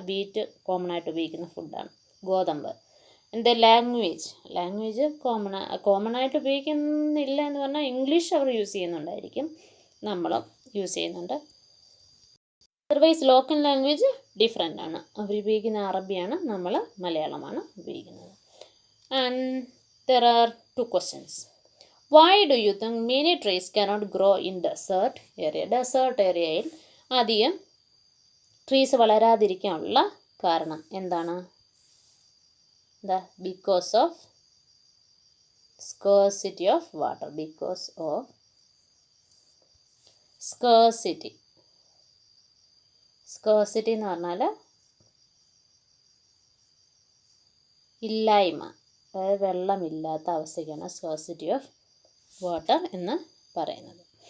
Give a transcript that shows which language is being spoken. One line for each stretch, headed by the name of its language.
Malayalam: Wheat common ആയിട്ട് ഉപയോഗിക്കുന്ന ഫുഡാണ്, ഗോതമ്പ്. എൻ്റെ ലാംഗ്വേജ് കോമൺ ആയിട്ട് ഉപയോഗിക്കുന്നില്ല എന്ന് പറഞ്ഞാൽ ഇംഗ്ലീഷ് അവർ യൂസ് ചെയ്യുന്നുണ്ടായിരിക്കും, നമ്മളും യൂസ് ചെയ്യുന്നുണ്ട്. അതർവൈസ് ലോക്കൽ ലാംഗ്വേജ് ഡിഫറെൻ്റ് ആണ്. അവർ ഉപയോഗിക്കുന്ന അറബിയാണ്, നമ്മൾ മലയാളമാണ് ഉപയോഗിക്കുന്നത്.
English: And there are 2 questions. Why do you think many trees cannot grow in desert area?
Malayalam: Desert ഏരിയയിൽ അധികം ട്രീസ് വളരാതിരിക്കാനുള്ള കാരണം എന്താണ്?
English: Because of scarcity of water.
Malayalam: Because of scarcity എന്ന് പറഞ്ഞാൽ ഇല്ലായ്മ, അതായത് വെള്ളമില്ലാത്ത അവസ്ഥയ്ക്കാണ് സ്കേഴ്സിറ്റി ഓഫ് വാട്ടർ എന്ന് പറയുന്നത്.